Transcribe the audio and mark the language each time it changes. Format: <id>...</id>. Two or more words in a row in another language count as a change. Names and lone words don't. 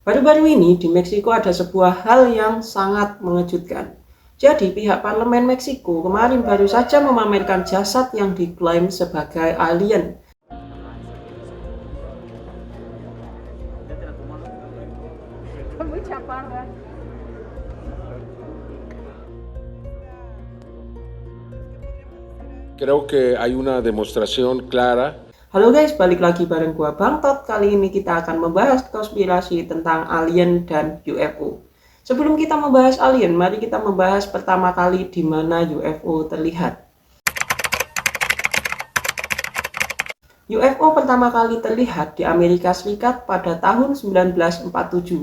<id>Baru-baru ini di Meksiko ada sebuah hal yang sangat mengejutkan. Jadi pihak parlemen Meksiko kemarin baru saja memamerkan jasad yang diklaim sebagai alien.</id> <es>Creo que hay una demostración clara.</es> <id>Halo guys, balik lagi bareng gua Bang Tot. Kali ini kita akan membahas konspirasi tentang alien dan UFO. Sebelum kita membahas alien, mari kita membahas pertama kali di mana UFO terlihat. UFO pertama kali terlihat di Amerika Serikat pada tahun 1947.</id>